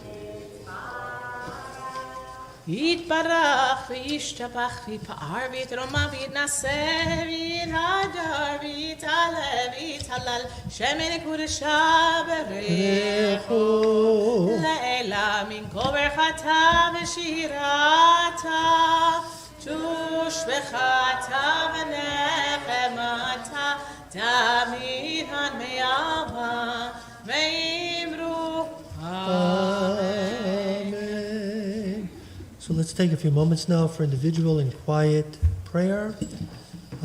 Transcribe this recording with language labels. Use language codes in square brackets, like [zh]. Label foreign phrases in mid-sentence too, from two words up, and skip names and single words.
[arc] יתברך וישתבח ויתפאר ויתרומם ויתנשא ויתהדר ויתעלה ויתהלל שמה דקדשא בריך לעלא מן כל ברכתא ושירתא תשבחתא ונחמתא דאמירן בעלמא ואמרו Amen. [en] So let's take a few moments now for individual and quiet prayer.